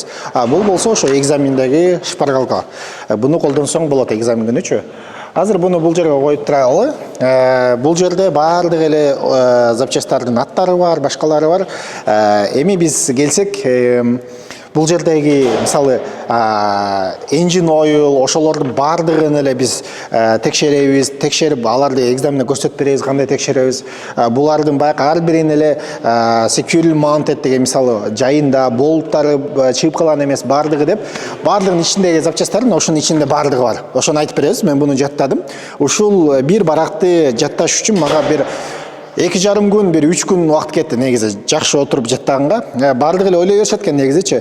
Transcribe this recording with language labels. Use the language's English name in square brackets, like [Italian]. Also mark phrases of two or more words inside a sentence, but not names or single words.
[Kyrgyz] Бул болсо ошо экзамендеги шпаргалка. Буну колдонсоң болот экзамен күнүчү. Азыр буну бул жерге коюп туралы. Бул жерде баардык эле запчастьтардын аттары бар, башкалары бар. Эми биз келсек, бул жердеги мисалы [English] engine oil [Kyrgyz] ошолордун баардыгын эле биз текшеребиз, текшерип аларды экзаменде көрсөтүп беребиз, кандай текшеребиз. Булардын баягы ар бирин эле [English] securely mounted [Kyrgyz] деген мисалы жайында болттары чыгып калган эмес баардыгы деп, баардыгынын ичиндеги запчастьтардын ошонун ичинде баардыгы бар. Ошону айтып беребиз. Мен буну жаттадым. Ушул бир баракты жатташ үчүн мага бир 2,5 күн, 3 күн убакыт кетти негизи. Жакшы отуруп жаттаганга. Баардыгы эле ойлой беришет экен негизичи.